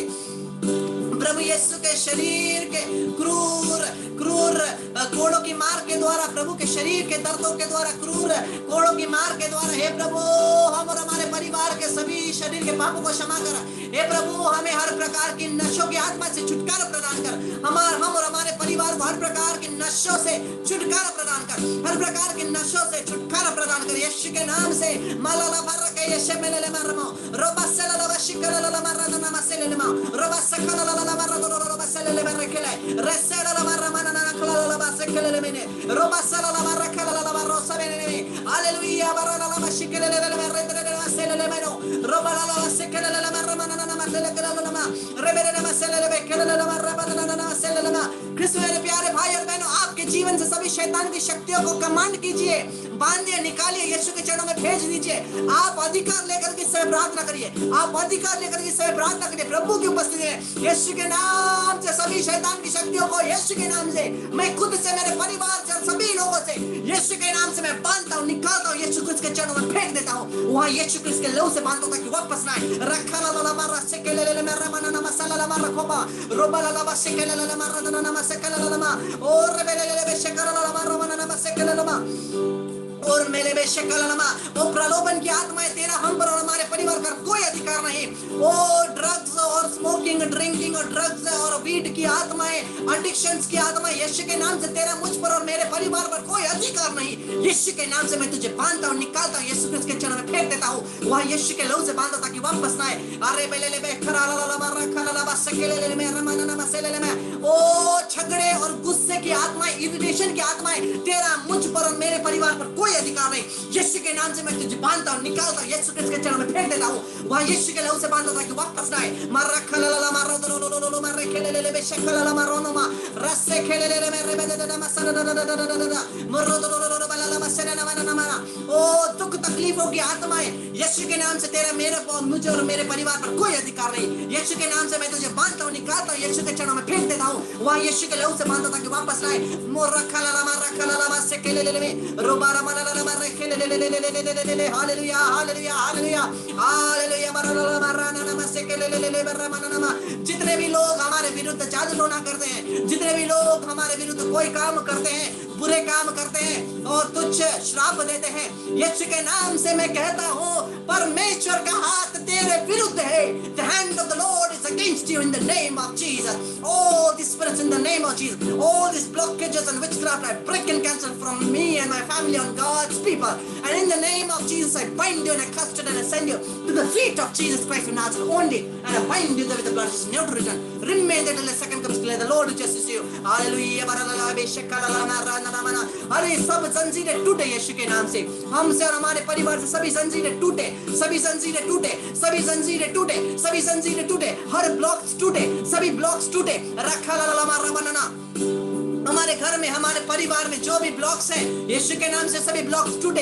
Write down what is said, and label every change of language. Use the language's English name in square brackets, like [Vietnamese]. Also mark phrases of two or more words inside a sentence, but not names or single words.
[Hindi] प्रभु यीशु के शरीर के क्रूर कोड़ों की मार के द्वारा, प्रभु के शरीर के दर्दों के द्वारा, क्रूर कोड़ों की मार के द्वारा, हे प्रभु हम और हमारे परिवार के सभी शरीर के पापों को क्षमा कर। हे प्रभु हमें हर प्रकार की नशों की आत्मा से छुटकारा प्रदान कर। हम और हमारे परिवार को हर प्रकार की नशों से छुटकारा प्रदान कर, हर प्रकार की नशों से छुटकारा प्रदान कर यीशु के नाम से। मालाला बरके यीशु मेलेले मरमो रोबा सेलाला बशिकलाला मरना मसेलेमा रोबा सकलाला मरना रोबा सेलेले बरकेले रेसेलाला मरना नकलाला बसकेले मेने रोबा सेलाला मरकलाला मरोसा मेने। हालेलुया बरला बशिकलेले मरना मसेलेले मेनो रोबा ला बसकेले मरना मसेलेले मा रेबेले मसेलेले बेकेले मरना मसेलेले। क्रिस्टो मेरे प्यारे भाई और बहनों, आपके जीवन से सभी शैतान की शक्तियों को कमांड कीजिए, बांधिए, निकालिए, यीशु के चरणों में भेज दीजिए। आप अधिकार लेकर के समय प्रार्थना करिए, आप अधिकार लेकर के समय प्रार्थना करिए। प्रभु की उपस्थिति में यीशु के नाम से सभी सारी शैतान की शक्तियों को यीशु के नाम से, मैं खुद से, मेरे परिवार से, सभी लोगों से यीशु के नाम से मैं बांधता हूँ, निकालता हूँ, यीशु क्रिस्त के चरणों में फेंक देता हूँ। वहाँ यीशु क्रिस्त के लहू से बांधता हूँ ताकि वापस ना आए। रखा ला ला मारा से के ले मेरा मना ना मसाला ला मारा खोपा रोबा ला ला से के ले मारा ना ना से के ले मा और रे ले से कर ला मारा मना ना से के ले मा और मेरे बेशकलनमा वो प्रलोभन की आत्माएं तेरा हम पर और हमारे परिवार पर कोई अधिकार नहीं। वो ड्रग्स और स्मोकिंग, ड्रिंकिंग और ड्रग्स और वीड की आत्माएं, एडिक्शंस की आत्माएं, यीशु के नाम से तेरा मुझ पर और मेरे परिवार पर कोई अधिकार नहीं। यीशु के नाम से मैं तुझे बांधता हूँ, निकालता हूँ, यीशु क्रिस्त के चरणों में फेंक देता हूँ। वहाँ यीशु के लहू से बांधो ताकि वापस ना आए। अरे बेले ले खरा ला ला ला खरा ला बस के ले मैं रमाना ना मसे ले मैं ओ झगड़े और गुस्से की आत्माएं, इरिटेशन की आत्माएं तेरा मुझ पर और मेरे परिवार पर कोई अधिकार नहीं। यीशु के नाम से मैं तुझे बांधता हूँ, निकालता हूँ, यीशु क्रिस्त के चरणों में फेंक देता हूँ। वहाँ यीशु के लहू से बांधो ताकि वापस ना आए। मारा खला ला मारो लो मारे खेले ले बेशकला ला मारो नो मा रस्से खेले ले मेरे बेदे दा मसरा दा दा दा दा मरो लो बला ला मसरा ना ना ना ओ दुख तकलीफों की आत्माएं यीशु के नाम से तेरा मेरे और मुझे और मेरे परिवार पर कोई अधिकार नहीं। यीशु के नाम से मैं तुझे बांधता हूँ, निकालता हूँ, यीशु के चरणों में फेंक देता हूँ। वहाँ यीशु के लहू से बांधो ताकि वापस ना आए। मोर रखा ला बस खेले ले रोबारा मारा ला मारे खेले ले हालेलुया हालेलुया हालेलुया हालेलुया मारा ना मसे खेले ले बर्रा माना ना। जितने भी लोग हमारे विरुद्ध जादू टोना करते हैं, जितने भी लोग हमारे विरुद्ध कोई काम करते हैं, बुरे काम करते हैं और तुच्छ श्राप देते हैं, यीशु के नाम से मैं कहता हूँ परमेश्वर का हाथ तेरे विरुद्ध है। [English] The hand of the Lord is against you in the name of Jesus. All these spirits in the name of Jesus, all these blockages and witchcraft I break and cancel from me and my family on God's people. And in the name of Jesus I bind you and I cast you and I send you to the feet of Jesus Christ of Nazareth only. And I bind you there with the blood of Jesus, never to return. Remain there till the second comes clear. The Lord will justice you. Hallelujah. [Hindi] अरे सब जंजीरें टूटे यीशु के नाम से, हमसे और हमारे परिवार से सभी जंजीरें टूटे, सभी जंजीरें टूटे, सभी जंजीरें टूटे, सभी जंजीरें टूटे, हर ब्लॉक्स टूटे, सभी ब्लॉक्स टूटे। रखा ला ला मारा बनाना हमारे घर में, हमारे परिवार में जो भी ब्लॉक्स हैं, यीशु के नाम से सभी ब्लॉक्स टूटे।